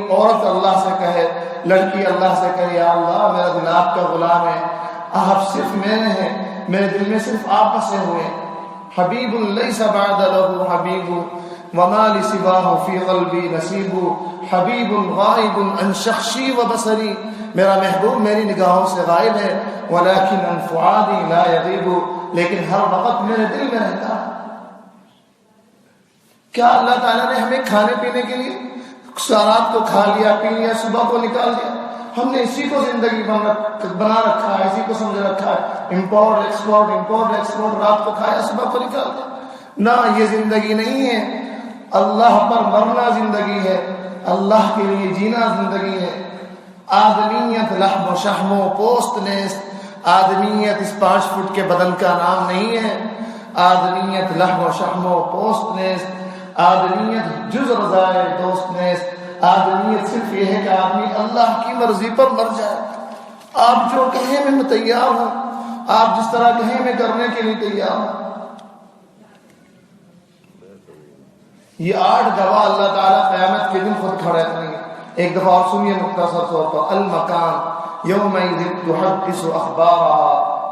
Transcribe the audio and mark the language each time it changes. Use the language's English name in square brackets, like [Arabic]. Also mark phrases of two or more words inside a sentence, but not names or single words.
[Urdu] عورت اللہ سے کہے, لڑکی اللہ سے کہے یا اللہ میرا دل آپ کا غلام ہے, آپ صرف میرے ہیں, میرے دل میں صرف آپ بسے ہوئے. [Arabic] حبیب لیس بعد له حبیب وما لسواه فی قلبی نصیب. حبیب غائب عن شخصی و بصری. [Urdu] میرا محبوب میری نگاہوں سے غائب ہے. [Arabic] ولكن عن فؤادی لا یغیب. [Urdu] لیکن ہر وقت میرے دل میں رہتا ہے. کیا اللہ تعالیٰ نے ہمیں کھانے پینے کے لیے رات کو کھا لیا, پی لیا, صبح کو نکال دیا؟ ہم نے اسی کو زندگی بنا رکھا ہے, اسی کو سمجھ رکھا ہے. [English] import export, [Urdu] رات کو کھایا, صبح کو نکال دیا. نہ, یہ زندگی نہیں ہے. اللہ پر مرنا زندگی ہے, اللہ کے لیے جینا زندگی ہے. [Persian] آدمیت لحم و شحم و پوست نیست. [Urdu] آدمیت اس 5 فٹ کے بدن کا نام نہیں ہے. [Persian] آدمیت لحم و شحم و پوست نیست. آدمیت جز رضائے دوست نیست. [Urdu] آدمیت صرف یہ ہے کہ آدمی اللہ کی مرضی پر مر جائے. آپ جو کہیں میں تیار ہوں, آپ جس طرح کہیں میں کرنے کے لیے تیار ہوں. یہ 8 گواہ اللہ تعالیٰ قیامت کے دن خود کھڑے کریں گے. ایک دفعہ اور سنیے مختصر طور پر. [Arabic] المکان یومئذ تحدث اخبارها.